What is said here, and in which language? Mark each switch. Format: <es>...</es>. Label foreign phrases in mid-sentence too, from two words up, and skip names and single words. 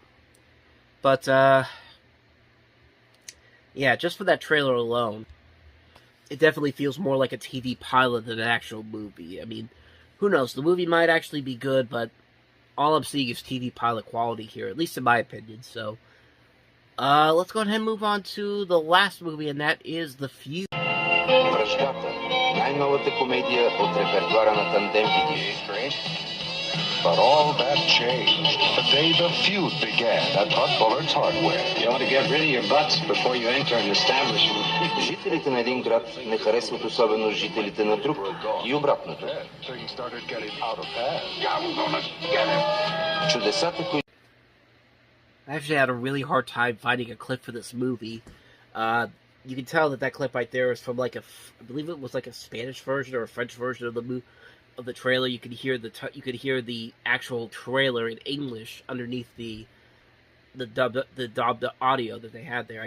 <en>But yeah, just for that trailer alone, it definitely feels more like a TV pilot than an actual movie. I mean, who knows? The movie might actually be good, but all I'm seeing is TV pilot quality here, at least in my opinion. So, let's go ahead and move on to the last movie, and that is The Feud.</en> <bg>Най-новата комедия от репертуара на Тандем Video.</bg> <en>But all that changed the day The Feud began at Bud Bullard's Hardware. You ought to get rid of your butts before you enter an establishment.</en> <bg>Жителите на един град не харесват особено жителите на друг и обратното.</bg> <en>Things started getting out of hand.</en> <bg>Чудесата, които...</bg> <en>I actually had a really hard time finding a clip for this movie. You can tell that clip right there is from I believe it was like a Spanish version or a French version of the trailer. You could hear the actual trailer in English underneath the dubbed audio that they had there.</en>